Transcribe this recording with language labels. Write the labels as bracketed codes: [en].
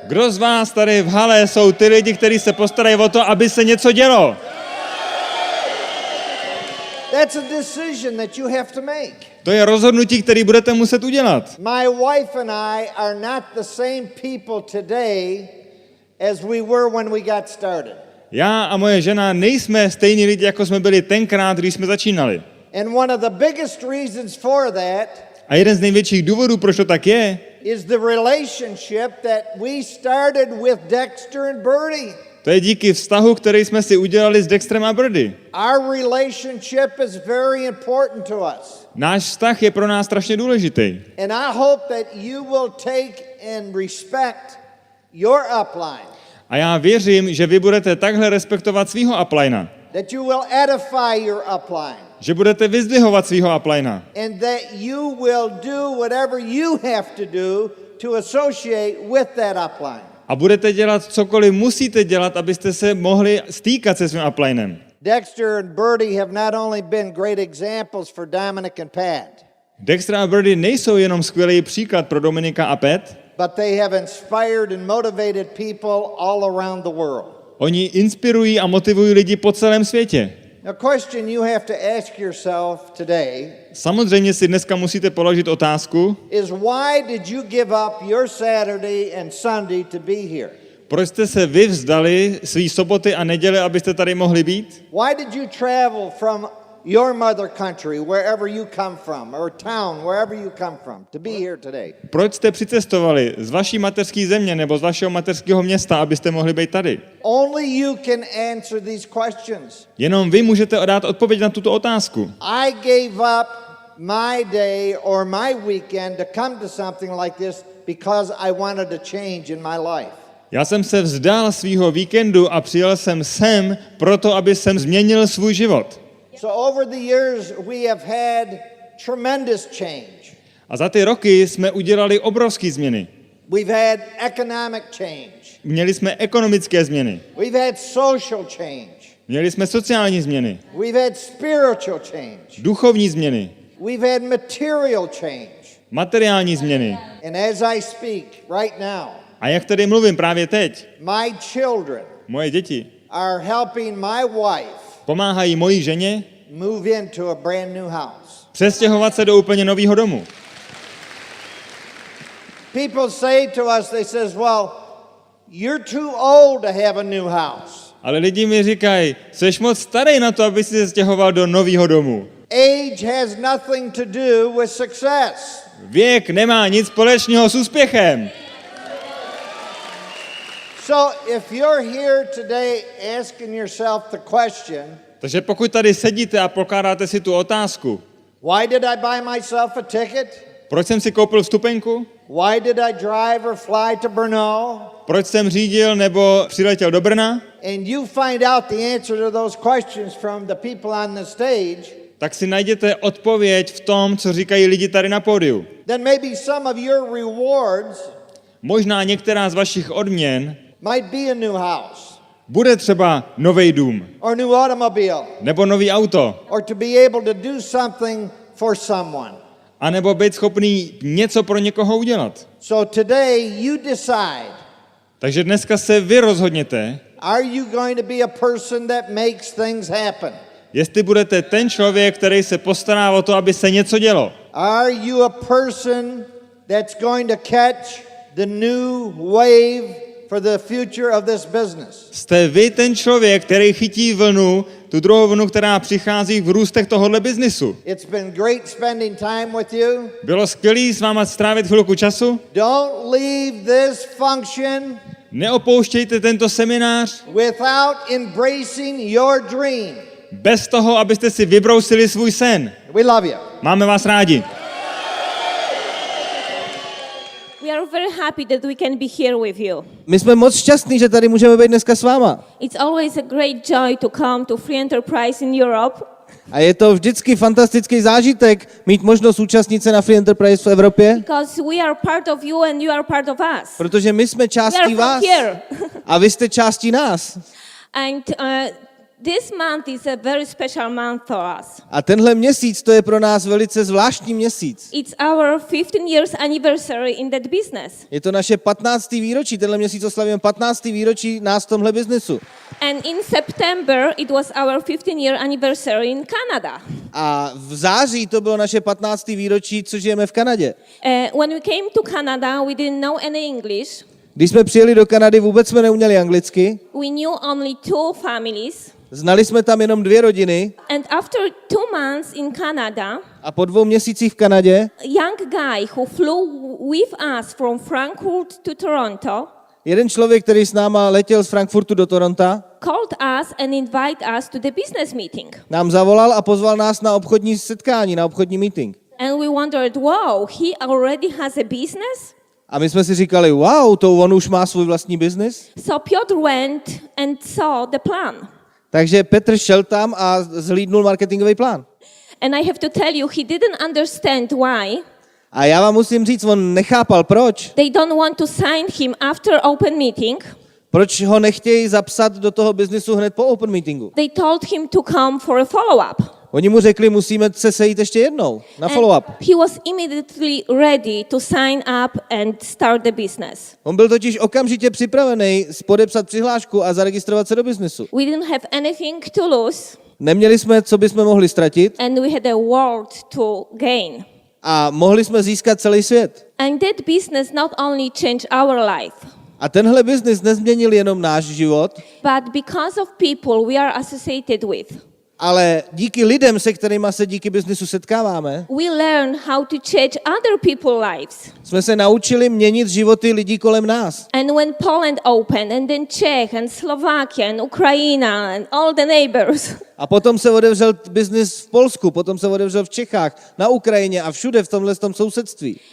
[cs] Kdo z vás tady v hale jsou ty lidi, kteří se postarají o to, aby se něco dělo? [en] That's a decision that you have to make. [cs] To je rozhodnutí, které budete muset udělat. [en] My wife and I are not the same people today as we were when we got started. [cs] Já a moje žena nejsme stejní lidi, jako jsme byli tenkrát, když jsme začínali. [en] And one of the biggest reasons for that [cs] A jeden z největších důvodů, proč to tak je, [en] is the relationship that we started with Dexter and Bertie. [cs] to je díky vztahu, který jsme si udělali s Dextrem a Brdy. [en] Our relationship is very important to us. [cs] Náš vztah je pro nás strašně důležitý. [en] And I hope that you will take and respect your upline. [cs] A já věřím, že vy budete takhle respektovat svýho uplina. [en] That you will edify your upline. [cs] Že budete vyzdvihovat svýho uplina. [en] And that you will do whatever you have to do to associate with that upline. [cs] A budete dělat cokoliv musíte dělat, abyste se mohli stýkat se svým uplinem. [en] Dexter and Bertie have not only been great examples for Dominic and Pat, [cs] Dexter a Brdy nejsou jenom skvělý příklad pro Dominika a Pat, [en] but they have inspired and motivated people all around the world. [cs] oni inspirují a motivují lidi po celém světě. [en] A question you have to ask yourself today [cs] Samozřejmě si dneska musíte položit otázku, [en] is why did you give up your Saturday and Sunday to be here? [cs] proč jste se vy vzdali svý soboty a neděle, abyste tady mohli být? [en] Why did you travel from your mother country, wherever you come from, or town, wherever you come from, to be here today? [cs] Proč jste přicestovali z vaší mateřské země nebo z vašeho mateřského města, abyste mohli být tady? [en] Only you can answer these questions. [cs] Jenom vy můžete dát odpověď na tuto otázku. [en] I gave up my day or my weekend to come to something like this because I wanted a change in my life. [cs] Já jsem se vzdal svýho víkendu a přijel jsem sem proto, aby jsem změnil svůj život. [en] So over the years we have had tremendous change. [cs] A za ty roky jsme udělali obrovské změny. [en] We've had economic change. [cs] Měli jsme ekonomické změny. [en] We've had social change. [cs] Měli jsme sociální změny. [en] We've had spiritual change. [cs] Duchovní změny. [en] We've had material change. [cs] Materiální změny. [en] And as I speak right now, [cs] A jak tedy mluvím právě teď, [en] my children [cs] moje děti [en] are helping my wife [cs] pomáhají mojí ženě [en] move into a brand new house. [cs] přestěhovat se do úplně nového domu. [en] People say to us, they says, well, you're too old to have a new house. [cs] Ale lidi mi říkají, jsi moc starý na to, aby si se stěhoval do nového domu. [en] Age has nothing to do with success. [cs] Věk nemá nic společného s úspěchem. [en] So if you're here today asking yourself the question, [cs] Takže pokud tady sedíte a pokládáte si tu otázku, [en] why did I buy myself a ticket? [cs] proč jsem si koupil vstupenku, [en] Why did I drive or fly to Brno? [cs] proč jsem řídil nebo přiletěl do Brna, [en] And you find out the answer to those questions from the people on the stage, [cs] tak si najděte odpověď v tom, co říkají lidi tady na pódiu. [en] then maybe some of your rewards [cs] Možná některá z vašich odměn [en] might be a new house, [cs] bude třeba nový dům, [en] or new automobile, [cs] nebo nový auto, [en] or to be able to do something for someone. [cs] a nebo být schopný něco pro někoho udělat. [en] So today you decide, [cs] Takže dneska se vy rozhodněte, [en] are you going to be a person that makes things happen? [cs] jestli budete ten člověk, který se postará o to, aby se něco dělo. [en] Are you a person that's going to catch the new wave for the future of this business. [cs] Jste vy ten člověk, který chytí vlnu, tu druhou vlnu, která přichází v růstech tohohle biznisu. [en] It's been great spending time with you. [cs] Bylo skvělý s váma strávit chvilku času. [en] Don't leave this function [cs] Neopouštějte tento seminář [en] without embracing your dream. [cs] bez toho, abyste si vybrousili svůj sen. [en] We love you. [cs] Máme vás rádi. [en] We are very happy that we can be here with you. [cs] My jsme moc šťastní, že tady můžeme být dneska s váma. [en] It's always a great joy to come to Free Enterprise in Europe. [cs] A je to vždycky fantastický zážitek mít možnost účastnit se na Free Enterprise v Evropě, [en] Because we are part of you and you are part of us. [cs] protože my jsme [en] We [cs] částí [en] are [cs] vás [en] from here. [cs] a vy jste částí nás. [en] And this month is a very special month for us. [cs] A tenhle měsíc to je pro nás velice zvláštní měsíc. [en] It's our 15 years anniversary in that business. [cs] Je to naše 15. výročí, tenhle měsíc oslavíme 15. výročí nás v tomhle biznesu. [en] And in September it was our 15-year anniversary in Canada. [cs] A v září to bylo naše 15. výročí, co žijeme v Kanadě. [en] When we came to Canada, we didn't know any English. [cs] Když jsme přijeli do Kanady, vůbec jsme neuměli anglicky. [en] We knew only 2 families. [cs] Znali jsme tam jenom 2 rodiny [en] And after 2 months in Canada, [cs] a po 2 měsících v Kanadě [en] a young guy who flew with us from Frankfurt to Toronto [cs] jeden člověk, který s náma letěl z Frankfurtu do Toronta, [en] called us and invited us to the business meeting. [cs] nám zavolal a pozval nás na obchodní setkání, na obchodní meeting. [en] And we wondered, wow, he already has a business? [cs] A my jsme si říkali, wow, to on už má svůj vlastní biznis. [en] So Piotr went and saw the plan. [cs] Takže Petr šel tam a zhlídnul marketingový plán. [en] And I have to tell you, he didn't understand why. [cs] A já vám musím říct, on nechápal, proč. [en] They don't want to sign him after open meeting. [cs] Proč ho nechtějí zapsat do toho biznisu hned po open meetingu. [en] They told him to come for a follow-up. [cs] Oni mu řekli, musíme se sejít ještě jednou na follow-up. [en] He was immediately ready to sign up and start the business. [cs] On byl totiž okamžitě připravený podepsat přihlášku a zaregistrovat se do biznesu. [en] We didn't have anything to lose, [cs] Neměli jsme, co bychom mohli ztratit [en] and we had a world to gain. [cs] a mohli jsme získat celý svět. [en] And that business not only changed our life, [cs] A tenhle biznis nezměnil jenom náš život, [en] but because of people we are associated with. [cs] ale díky lidem, se kterými se díky biznisu setkáváme, [en] We learn how to change other people's lives. [cs] jsme se naučili měnit životy lidí kolem nás. [en] And when Poland opened, and then Czech, and Slovakia, and Ukraine, and all the neighbors, [cs] A potom se otevřel biznis v Polsku, potom se otevřel v Čechách, na Ukrajině a všude v tomhle sousedství.